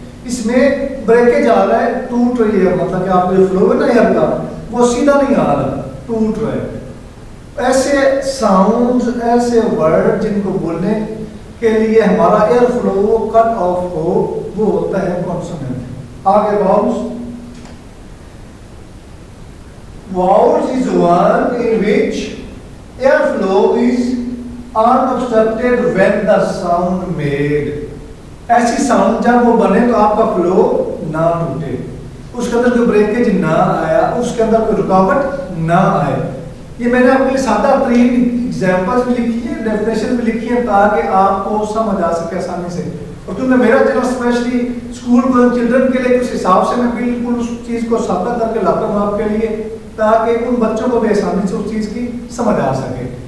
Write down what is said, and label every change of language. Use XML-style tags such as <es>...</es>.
<ur>اس میں بریکیج آ رہا ہے, ٹوٹ رہی ہے, مطلب کہ آپ کا جو فلو ہے نا ایئر کا وہ سیدھا نہیں آ رہا, ٹوٹ رہا ہے. ایسے ساؤنڈز ایسے ورڈ جن کو بولنے کے لیے ہمارا ایئر فلو کٹ آف ہو وہ ہوتا ہے کانسوننٹ. آگے واؤلز.</ur> <en>Vowels is one in which airflow is unobstructed when the sound made.</en> <ur>ایسی ساؤنڈ جب وہ بنے تو آپ کا فلو نہ ٹوٹے, اس کے اندر کوئی بریکیج نہ آیا, اس کے اندر کوئی رکاوٹ نہ آئے. یہ میں نے آپ کے لیے سادہ ترین ایگزامپلس بھی لکھی ہیں, ڈیفینیشن بھی لکھی ہیں تاکہ آپ کو سمجھ آ سکے آسانی سے. اور کیونکہ میرا channel</ur> <en>especially school going children</en> <ur>کے لیے اس حساب سے میں بالکل اس چیز کو ثابت کر کے لاتا ہوں آپ کے لیے تاکہ ان بچوں کو بھی آسانی سے اس چیز کی سمجھ آ سکے.</ur>